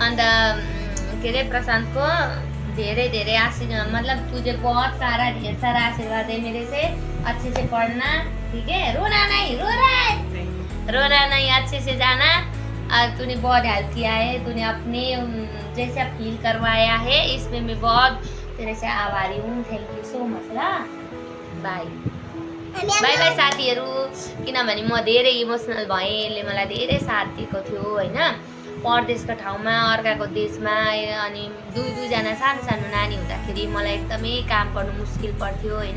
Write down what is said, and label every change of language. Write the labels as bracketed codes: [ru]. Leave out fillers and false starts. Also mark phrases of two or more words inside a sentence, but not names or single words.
[hi] अंदर के रे प्रशांत को [ne] धेरै धेरै आशीर्वाद, [hi] मतलब तुझे बहुत सारा ढेर सारा आशीर्वाद है मेरे से। अच्छे से पढ़ना, ठीक है? रोना नहीं, रोना नहीं, अच्छे से जाना। और तूने बहुत हेल्प किया है, तूने अपने जैसे फील करवाया है, इसमें मैं बहुत तेरे से आभारी हूँ। [en] thank you so much ल। bye bye bye साथीहरू। [ne] किनभने म धेरै इमोसनल भएँ, यसले मलाई धेरै साथ दिएको थियो हैन। परदेशको ठाउँमा, अर्काको देशमा, अनि दुईजना सानो सानो नानी हुँदाखेरि मलाई एकदमै काम गर्नु मुस्किल पर्थ्यो हैन।